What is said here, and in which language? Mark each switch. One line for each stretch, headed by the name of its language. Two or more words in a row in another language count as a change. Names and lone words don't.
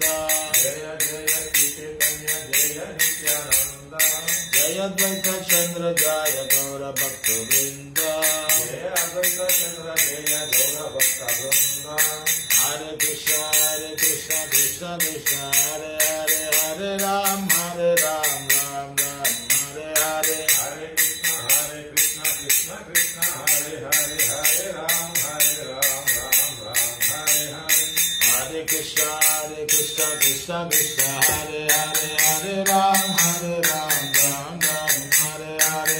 Sanskrit: జయ జయ శ్రీ చైతన్య జయ నిత్యానంద, జయ ద్వైత చంద్ర జయ గౌర భక్త బృంద, జయ అద్వైత చంద్ర జయ గౌర భక్త బృంద. హరే కృష్ణ కృష్ణ కృష్ణ హరే హరే, హరే రామ రామ రామ హరే హరే, హరే కృష్ణ కృష్ణ కృష్ణ హరే హరే, హరే రామ రామ రామ హరే హరే. హరే కృష్ణ కృష్ణ కృష్ణ హరే హరే, హరే రామ రామ రామ హరే హరే,